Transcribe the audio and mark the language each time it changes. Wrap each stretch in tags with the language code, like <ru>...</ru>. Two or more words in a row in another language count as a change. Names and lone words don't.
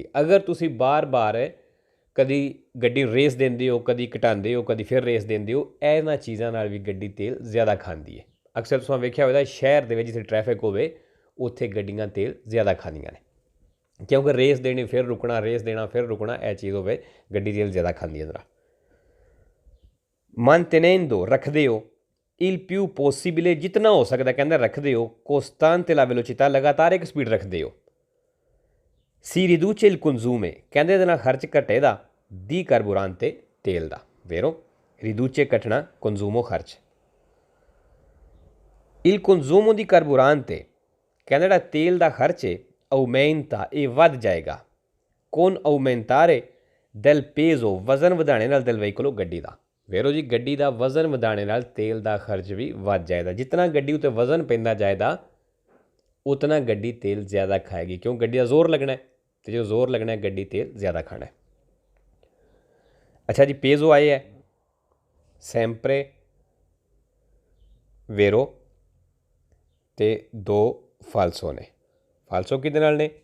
<pa>ਅਗਰ ਤੁਸੀਂ ਬਾਰ-ਬਾਰ ਕਦੀ ਗੱਡੀ ਰੇਸ ਦਿੰਦੇ ਹੋ, ਕਦੀ ਘਟਾਉਂਦੇ ਹੋ, ਕਦੀ ਫਿਰ ਰੇਸ ਦਿੰਦੇ ਹੋ, ਇਹਨਾਂ ਚੀਜ਼ਾਂ ਨਾਲ ਵੀ ਗੱਡੀ ਤੇਲ ਜ਼ਿਆਦਾ ਖਾਂਦੀ ਹੈ। ਅਕਸਰ ਤੁਸੀਂ ਵੇਖਿਆ ਹੋਵੇਗਾ ਸ਼ਹਿਰ ਦੇ ਵਿੱਚ ਜਿੱਥੇ ਟ੍ਰੈਫਿਕ ਹੋਵੇ ਉੱਥੇ ਗੱਡੀਆਂ ਤੇਲ ਜ਼ਿਆਦਾ ਖਾਂਦੀਆਂ ਨੇ, ਕਿਉਂਕਿ ਰੇਸ ਦੇਣੀ ਫਿਰ ਰੁਕਣਾ, ਰੇਸ ਦੇਣਾ ਫਿਰ ਰੁਕਣਾ, ਇਹ ਚੀਜ਼ ਹੋਵੇ ਗੱਡੀ ਤੇਲ ਜ਼ਿਆਦਾ ਖਾਂਦੀ ਹੈ। ਜ਼ਰਾ mantenendo ਰੱਖਦੇ ਹੋ,</pa> <it>il più possibile</it> <pa>ਜਿਤਨਾ ਹੋ ਸਕਦਾ ਕਹਿੰਦਾ ਰੱਖਦੇ ਹੋ,</pa> <it>costante la velocità</it> <pa>ਲਗਾਤਾਰ ਇੱਕ ਸਪੀਡ ਰੱਖਦੇ ਹੋ।</pa> <it>si riduce il consumo</it> <pa>ਕਹਿੰਦੇ ਇਹਦੇ ਨਾਲ ਖਰਚ ਘਟੇਦਾ</pa> <it>di carburante</it> <pa>ਤੇਲ ਦਾ। ਵੇਰੋ riduce ਘਟਣਾ, consumo ਖਰਚ।</pa> <it>il consumo di carburante</it> <pa>ਕਹਿੰਦਾ ਜਿਹੜਾ ਤੇਲ ਦਾ ਖਰਚ ਹੈ aumenta ਇਹ ਵੱਧ ਜਾਏਗਾ</pa> <it>con aumentare del peso</it> <pa>ਵਜ਼ਨ ਵਧਾਣੇ ਨਾਲ</pa> <it>del veicolo</it> <pa>ਗੱਡੀ ਦਾ। ਵੇਰੋ ਜੀ ਗੱਡੀ ਦਾ ਵਜ਼ਨ ਵਧਾਣੇ ਨਾਲ ਤੇਲ ਦਾ ਖਰਚ ਵੀ ਵੱਧ ਜਾਏਗਾ। ਜਿਤਨਾ ਗੱਡੀ ਉੱਤੇ ਵਜ਼ਨ ਪੈਂਦਾ ਜਾਏਗਾ ਉਤਨਾ ਗੱਡੀ ਤੇਲ ਜ਼ਿਆਦਾ ਖਾਏਗੀ, ਕਿਉਂ ਗੱਡੀ ਦਾ ਜ਼ੋਰ ਲੱਗਣਾ ਅਤੇ ਜੋ ਜ਼ੋਰ ਲੱਗਣਾ ਗੱਡੀ ਤੇਲ ਜ਼ਿਆਦਾ ਖਾਣਾ। ਅੱਛਾ ਜੀ, ਪੇਜ਼ੋ ਆਏ ਹੈ</pa> <it>sempre vero</it> <pa>ਤੇ 2 ਫਾਲਸੋ ਨੇ। ਫਾਲਸੋ ਕਿਹਦੇ ਨਾਲ ਨੇ?</pa>